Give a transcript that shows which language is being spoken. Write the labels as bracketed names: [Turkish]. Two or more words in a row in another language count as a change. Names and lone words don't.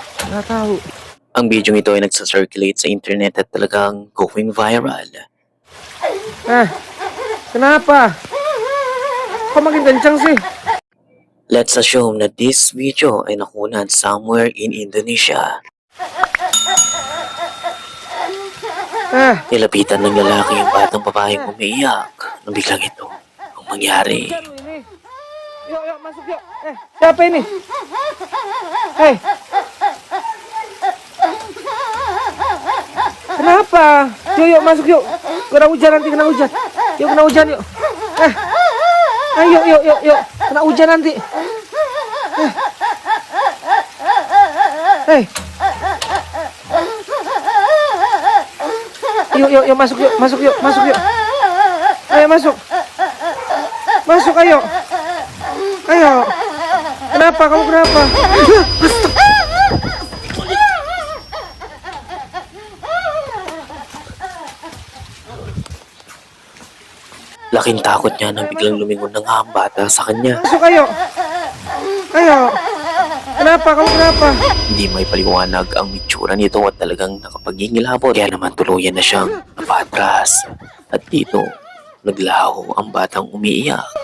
[Filipino] Natahu. Ang video ito ay nagsa-circulate sa internet at talagang [English] going viral. [Indonesian] Kenapa? Kok makin kencang sih? [English] Let's assume na this video [Filipino] ay nakunan [English] somewhere in Indonesia. [Filipino] Nilapitan ng lalaki yung batang babaeng umiiyak nang biglang ito ang mangyari. [Indonesian] Ini. Yuk, masuk yuk. Siapa ini? Hei. Kenapa? Yuk, masuk yuk. Kena hujan nanti, kena hujan. Yuk, kena hujan yuk. Ayo, yuk. Kena hujan nanti. Hei. Yuk, masuk yuk. Ayo, masuk. Masuk, ayo. Kenapa? Kamu kenapa? [Filipino] Laking takot niya nang biglang lumingon ng ang bata sa kanya. [Indonesian] Masuk, ayo. Kenapa? Kamu kenapa? [Filipino] Hindi may paliwanag ang mitsura nito at talagang nakapagingilabot. Kaya naman tuluyan na siyang napatras. At dito, naglaho ang batang umiiyak.